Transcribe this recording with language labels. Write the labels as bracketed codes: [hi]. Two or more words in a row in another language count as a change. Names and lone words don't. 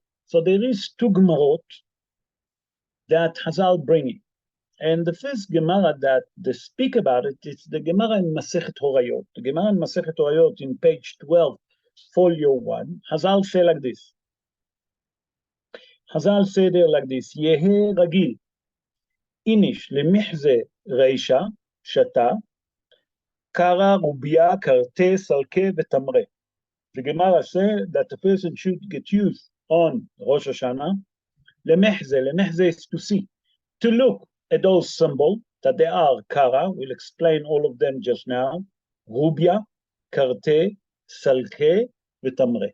[en] So there is two Gemarot that Hazal bringing. And the first Gemara that they speak about it is the Gemara in Masechet Horayot. The Gemara in Masechet Horayot in page 12, folio 1, Hazal say like this. Hazal say there like this, [arc] יהא רגיל איניש למחזי רישא שתא קרא רוביא כרתי סלקא ותמרי. [en] The Gemara say that the person should get used on Rosh Hashanah, lemihze is to see, to look at those symbols, that they are kara, we'll explain all of them just now, [arc] רוביא כרתי סלקא ותמרי.